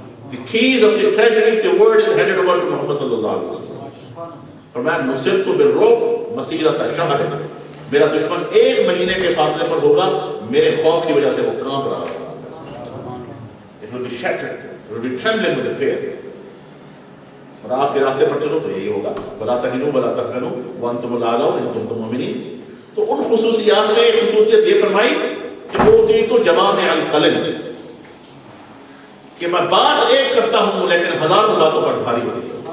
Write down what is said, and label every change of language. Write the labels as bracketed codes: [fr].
[en] The keys of the treasury of the world is handed over to Muhammad صلی اللہ علیہ وسلم. [ur] فرمایا [ar] نصرت بالرعب مسیرۃ شہر، [ur] میرا دشمن ایک مہینے کے فاصلے پر ہوگا، میرے خوف کی وجہ سے وہ کانپ رہا ہوگا. [en] It will be shattered, it will be trembling with the fear. [ur] اور آپ کے راستے پر چلو تو یہی ہوگا، [ar] ولا تہنوا ولا تحزنوا وانتم الاعلون ان کنتم مؤمنین. [ur] تو ان خصوصیات میں ایک خصوصیت یہ فرمائی کہ [ar] اوتیت جوامع الکلم، [ur] کہ میں بات ایک کرتا ہوں لیکن ہزاروں باتوں پر بھاری ہوتی ہے.